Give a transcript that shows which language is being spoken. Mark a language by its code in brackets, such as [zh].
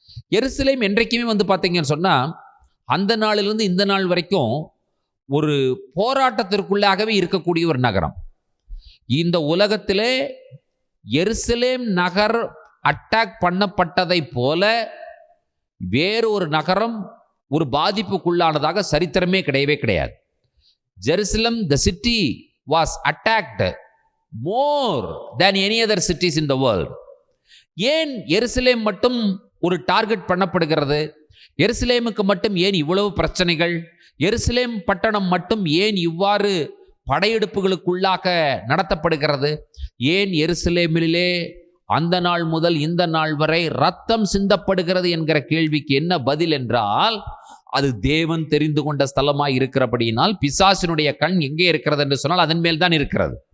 [ta] எருசலேம் என்றைக்குமே வந்து பார்த்தீங்கன்னு சொன்னால் அந்த நாளிலிருந்து இந்த நாள் வரைக்கும் ஒரு போராட்டத்திற்குள்ளாகவே இருக்கக்கூடிய ஒரு நகரம். இந்த உலகத்திலே எருசலேம் நகர் அட்டாக் பண்ணப்பட்டதை போல வேறு ஒரு நகரம் ஒரு பாதிப்புக்குள்ளானதாக சரித்திரமே கிடையவே கிடையாது. [en] Jerusalem the city was attacked more than any other cities in the world. [ta] ஏன் எருசலேம் மட்டும் ஒரு டார்கெட் பண்ணப்படுகிறது? எருசலேமுக்கு மட்டும் ஏன் இவ்வளவு பிரச்சனைகள்? எருசலேம் பட்டணம் மட்டும் ஏன் இவ்வாறு படையெடுப்புகளுக்குள்ளாக நடத்தப்படுகிறது? ஏன் எருசலேமிலே அந்த நாள் முதல் இந்த நாள் வரை ரத்தம் சிந்தப்படுகிறது என்கிற கேள்விக்கு என்ன பதில் என்றால், அது தேவன் தெரிந்து கொண்ட ஸ்தலமாய் இருக்கிறபடியினால் பிசாசினுடைய கண் எங்கே இருக்கிறது என்று சொன்னால் அதன் மேல் தான் இருக்கிறது.